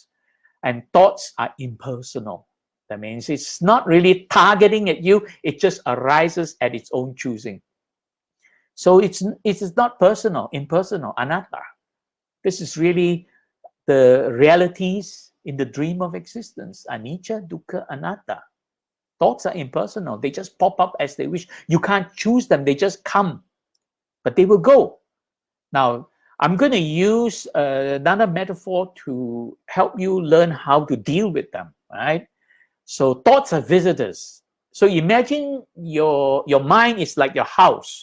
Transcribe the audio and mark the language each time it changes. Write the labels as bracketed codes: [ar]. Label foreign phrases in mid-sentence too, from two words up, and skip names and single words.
[en] And thoughts are impersonal. That means it's not really targeting at you, it just arises at its own choosing. So it is not personal, impersonal, anatta. This is really the realities in the dream of existence. [pi] Anicca, dukkha, anatta. [en] Thoughts are impersonal. They just pop up as they wish. You can't choose them. They just come. But they will go. Now, I'm going to use another metaphor to help you learn how to deal with them, right? So thoughts are visitors. So imagine your mind is like your house.